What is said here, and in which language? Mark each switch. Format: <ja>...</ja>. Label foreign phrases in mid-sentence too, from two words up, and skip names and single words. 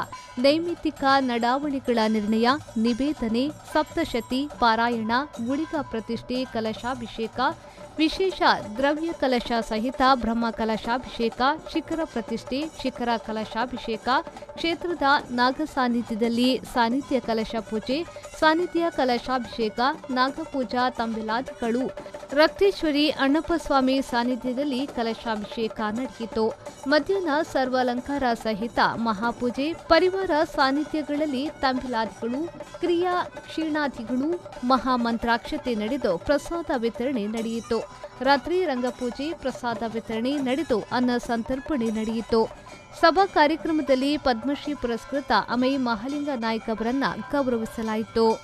<kn>ನೈಮಿತ್ತಿಕ ನಡಾವಳಿಗಳ ನಿರ್ಣಯ, ನಿವೇದನೆ, ಸಪ್ತಶತಿ ಪಾರಾಯಣ, ಗುಳಿಗ ಪ್ರತಿಷ್ಠೆ, ಕಲಶಾಭಿಷೇಕ, ವಿಶೇಷ ದ್ರವ್ಯ ಕಲಶ ಸಹಿತ ಬ್ರಹ್ಮ ಕಲಶಾಭಿಷೇಕ, ಶಿಖರ ಪ್ರತಿಷ್ಠೆ, ಶಿಖರ ಕಲಶಾಭಿಷೇಕ, ಕ್ಷೇತ್ರದ ನಾಗ ಸಾನ್ನಿಧ್ಯದಲ್ಲಿ ಸಾನ್ನಿಧ್ಯ ಕಲಶ ಪೂಜೆ, ಸಾನ್ನಿಧ್ಯ ಕಲಶಾಭಿಷೇಕ, ನಾಗಪೂಜಾ ತಂಬಿಲಾದಿಗಳು, ರಕ್ತೇಶ್ವರಿ ಅಣ್ಣಪ್ಪಸ್ವಾಮಿ ಸಾನ್ನಿಧ್ಯದಲ್ಲಿ ಕಲಶಾಭಿಷೇಕ ನಡೆಯಿತು. ಮಧ್ಯಾಹ್ನ ಸರ್ವಾಲಂಕಾರ ಸಹಿತ ಮಹಾಪೂಜೆ, ಪರಿವಾರ ಸಾನ್ನಿಧ್ಯಗಳಲ್ಲಿ ತಂಬಿಲಾದಿಗಳು, ಕ್ರಿಯಾ ಕ್ಷೀಣಾದಿಗಳು, ಮಹಾಮಂತ್ರಾಕ್ಷತೆ ನಡೆದು ಪ್ರಸಾದ ವಿತರಣೆ ನಡೆಯಿತು. ರಾತ್ರಿ ರಂಗಪೂಜೆ, ಪ್ರಸಾದ ವಿತರಣೆ ನಡೆದು ಅನ್ನ ಸಂತರ್ಪಣೆ ನಡೆಯಿತು. ಸಭಾ ಕಾರ್ಯಕ್ರಮದಲ್ಲಿ ಪದ್ಮಶ್ರೀ ಪುರಸ್ಕೃತ ಅಮೈ ಮಹಾಲಿಂಗ ನಾಯ್ಕ ಅವರನ್ನ ಗೌರವಿಸಲಾಯಿತು.</kn>